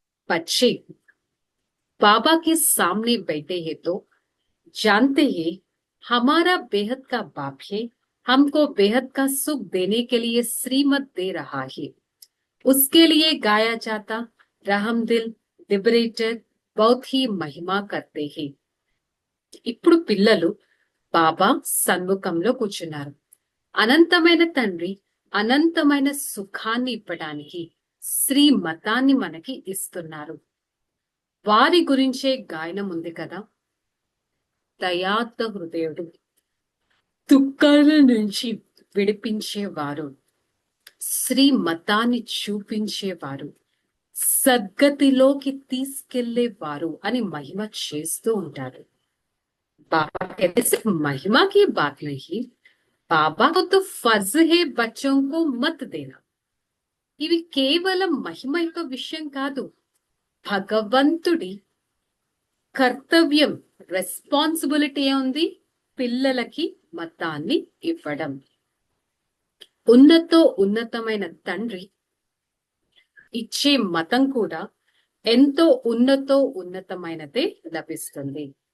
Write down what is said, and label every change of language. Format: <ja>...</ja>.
<hi>बच्चे बाबा के सामने बैठे हैं तो जानते हैं हमारा बेहद का बाप है हमको बेहद का सुख देने के लिए श्रीमत दे रहा है। उसके लिए गाया जाता रहम दिल लिबरेटर बहुत ही महिमा करते हैं।</hi> <te>ఇప్పుడు పిల్లలు బాబా సన్ముఖంలో కూర్చున్నారు. అనంతమైన తండ్రి అనంతమైన సుఖాన్ని ఇవ్వడానికి శ్రీమతాన్ని మనకి ఇస్తున్నారు. వారి గురించే గాయనం ఉంది కదా, దయార్థ హృదయుడు, దుఃఖాల నుంచి విడిపించేవారు, శ్రీమతాన్ని చూపించేవారు, సద్గతిలోకి తీసుకెళ్లేవారు అని మహిమ చేస్తూ ఉంటారు.</te> <hi>बाबा कहते सिर्फ महिमा की बात नहीं, बाबा को तो फर्ज है बच्चों को मत देना.</hi> <te>ఇవి కేవలం మహిమ యొక్క విషయం కాదు, భగవంతుడి కర్తవ్యం, రెస్పాన్సిబిలిటీ ఉంది పిల్లలకి మతాన్ని ఇవ్వడం. ఉన్నతమైన తండ్రి ఇచ్చే మతం కూడా ఎంతో ఉన్నతమైనదే లభిస్తుంది.</te>